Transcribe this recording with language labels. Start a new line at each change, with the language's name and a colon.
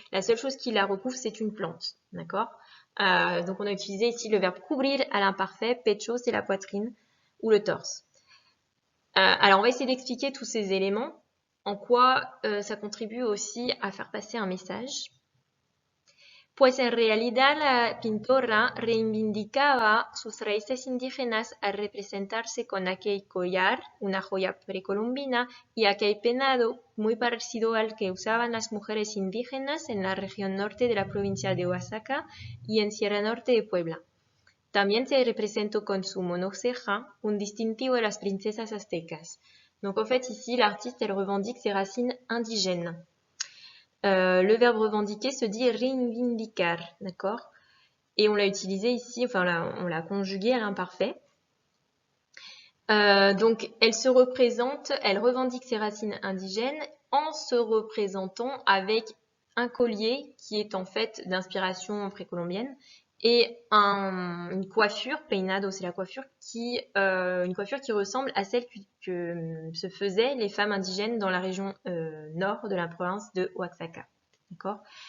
French: La seule chose qui la recouvre, c'est une plante. D'accord? Donc, on a utilisé ici le verbe couvrir à l'imparfait. Pecho, c'est la poitrine ou le torse. Alors, on va essayer d'expliquer tous ces éléments. En quoi ça contribue aussi à faire passer un message.
Spanish: Pues en realidad la pintora reivindicaba sus raíces indígenas al representarse con aquel collar, una joya precolombina, y aquel peinado muy parecido al que usaban las mujeres indígenas en la región norte de la provincia de Oaxaca y en Sierra Norte de Puebla. También se representó con su monoceja, un distintivo de las princesas aztecas.
French: Donc en fait ici l'artiste elle revendique ses racines indigènes. Le verbe revendiquer se dit reivindicar, d'accord? Et on l'a utilisé ici, enfin on l'a conjugué à l'imparfait. Donc elle se représente, elle revendique ses racines indigènes en se représentant avec un collier qui est en fait d'inspiration précolombienne et une coiffure, peinado c'est la coiffure, une coiffure qui ressemble à celle que se faisaient les femmes indigènes dans la région nord de la province de Oaxaca. D'accord?